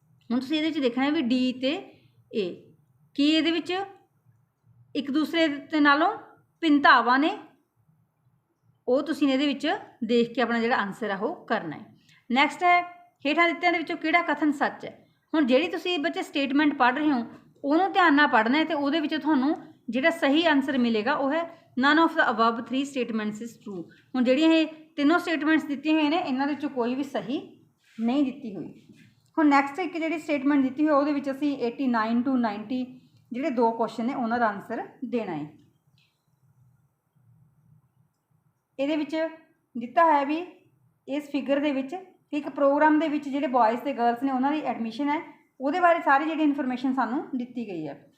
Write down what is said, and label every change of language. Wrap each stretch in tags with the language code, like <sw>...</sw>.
<pa>ਹੁਣ ਤੁਸੀਂ ਇਹਦੇ 'ਚ ਦੇਖਣਾ ਵੀ D ਤੇ A ਕੀ ਇਹਦੇ ਵਿੱਚ ਇੱਕ ਦੂਸਰੇ ਦੇ ਨਾਲੋਂ ਭਿੰਨਤਾਵਾਂ ਨੇ, ਉਹ ਤੁਸੀਂ ਇਹਦੇ ਵਿੱਚ ਦੇਖ ਕੇ ਆਪਣਾ ਜਿਹੜਾ ਆਨਸਰ ਆ ਉਹ ਕਰਨਾ ਹੈ। ਨੈਕਸਟ ਹੈ ਹੇਠਾਂ ਦਿੱਤਿਆਂ ਦੇ ਵਿੱਚੋਂ ਕਿਹੜਾ ਕਥਨ ਸੱਚ ਹੈ। ਹੁਣ ਜਿਹੜੀ ਤੁਸੀਂ ਬੱਚੇ ਸਟੇਟਮੈਂਟ ਪੜ੍ਹ ਰਹੇ ਹੋ ਉਹਨੂੰ ਧਿਆਨ ਨਾਲ ਪੜ੍ਹਨਾ ਹੈ, ਅਤੇ ਉਹਦੇ ਵਿੱਚ ਤੁਹਾਨੂੰ ਜਿਹੜਾ ਸਹੀ ਆंसर</pa> <hi>मिलेगा वो है</hi> <en>None of the above 3 statements is true.</en> <pa>हुण ਜਿਹੜੀਆਂ ਇਹ ਤਿੰਨੋਂ स्टेटमेंट्स ਦਿੱਤੀਆਂ ਹੋਈਆਂ ਨੇ ਇਹਨਾਂ ਦੇ ਵਿੱਚੋਂ ਕੋਈ ਵੀ ਸਹੀ ਨਹੀਂ ਦਿੱਤੀ ਹੋਈ। ਹੁਣ ਨੈਕਸਟ ਇੱਕ ਜਿਹੜੀ ਸਟੇਟਮੈਂਟ ਦਿੱਤੀ ਹੋਈ ਉਹਦੇ ਵਿੱਚ ਅਸੀਂ 89 to 90 ਜਿਹੜੇ ਦੋ ਕੁਐਸਚਨ ਨੇ ਉਹਨਾਂ ਦਾ ਆਨਸਰ ਦੇਣਾ ਹੈ। ਇਹਦੇ ਵਿੱਚ ਦਿੱਤਾ ਹੈ ਵੀ ਇਸ ਫਿਗਰ ਦੇ ਵਿੱਚ ਇੱਕ ਪ੍ਰੋਗਰਾਮ ਦੇ ਵਿੱਚ ਜਿਹੜੇ ਬॉयज़ ਤੇ ਗਰਲਸ ਨੇ ਉਹਨਾਂ ਦੀ ਐਡਮਿਸ਼ਨ ਹੈ ਉਹਦੇ ਬਾਰੇ ਸਾਰੀ ਜਿਹੜੀ ਇਨਫੋਰਮੇਸ਼ਨ ਸਾਨੂੰ ਦਿੱਤੀ ਗਈ ਹੈ।</pa>